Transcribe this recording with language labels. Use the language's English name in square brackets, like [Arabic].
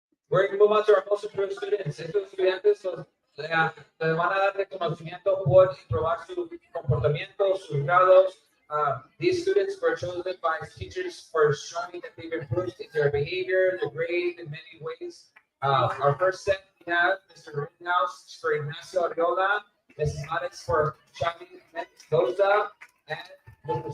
[English] We're going to move on to our most improved students. [Spanish] Estos estudiantes les van a dar reconocimiento por probar su comportamiento, sus grados. [English] These students were chosen by teachers for showing that they've improved in their behavior, their grade in many ways. Our first set, we have Mr. Rittenhouse for Ignacio Ariola, Mrs. Alex for Xavi Mendoza, and Mr.